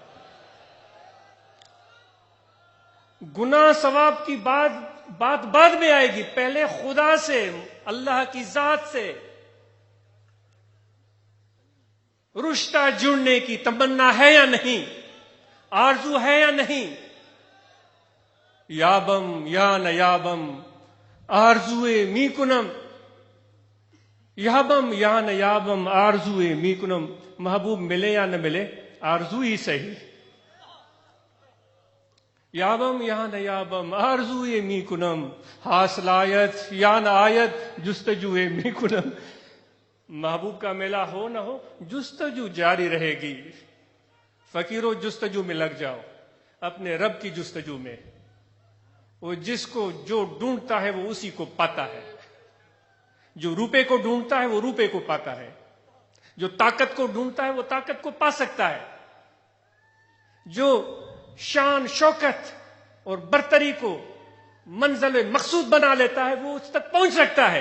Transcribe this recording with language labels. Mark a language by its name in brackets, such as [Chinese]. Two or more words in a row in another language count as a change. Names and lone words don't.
[Urdu] گناہ ثواب کی بات بعد میں آئے گی، پہلے خدا سے، اللہ کی ذات سے رشتہ جڑنے کی تمنا ہے یا نہیں، آرزو ہے یا نہیں؟ [Persian] یابم یا نیابم آرزوئے می کنم، یابم یا نیابم آرزوئے می کنم، [Urdu] محبوب ملے یا نہ ملے آرزو ہی صحیح۔ [Persian] یابم یا نیابم آرزوئے می کنم، حاصل آیت یا نہ آیت جستجوئے می کنم، [Urdu] محبوب کا ملا ہو نہ ہو جستجو جاری رہے گی۔ فقیروں جستجو میں لگ جاؤ، اپنے رب کی جستجو میں۔ وہ جس کو جو ڈھونڈتا ہے وہ اسی کو پاتا ہے، جو روپے کو ڈھونڈتا ہے وہ روپے کو پاتا ہے، جو طاقت کو ڈھونڈتا ہے وہ طاقت کو پا سکتا ہے، جو شان شوکت اور برتری کو منزل مقصود بنا لیتا ہے وہ اس تک پہنچ سکتا ہے۔